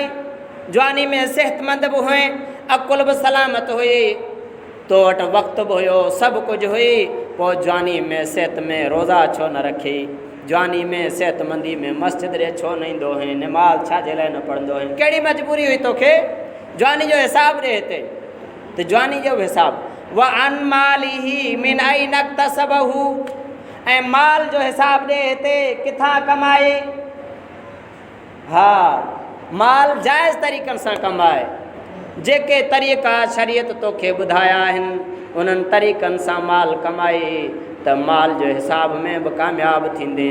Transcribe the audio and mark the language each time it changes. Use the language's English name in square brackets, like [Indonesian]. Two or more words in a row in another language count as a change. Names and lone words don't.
[Sindhi] जवानी में सेहतमंद बि हुए, अकुल बि सलामत हुई, तो वटि वक़्तु बि हुयो, सभु कुझु हुई। पोइ जवानी में सिहत में रोज़ा छो न रखी? जवानी में सेहतमंदी में मस्जिद ॾे छो न ईंदो हुई? निमाज़ छाजे लाइ न पढ़ंदो हुई? कहिड़ी मजबूरी हुई तोखे? जवानी जो हिसाबु ॾे हिते। त जवानी जो हिसाबु [Arabic] وعن ماله من أين اكتسبه, [Sindhi] ऐं माल जो हिसाबु ॾे हिते, किथां कमाए? हा, माल जाइज़ तरीक़नि सां कमाए। जेके तरीक़ा शरीयत तोखे ॿुधाया आहिनि उन्हनि तरीक़नि सां माल कमाए त माल जो हिसाब में बि कामयाबु थींदे।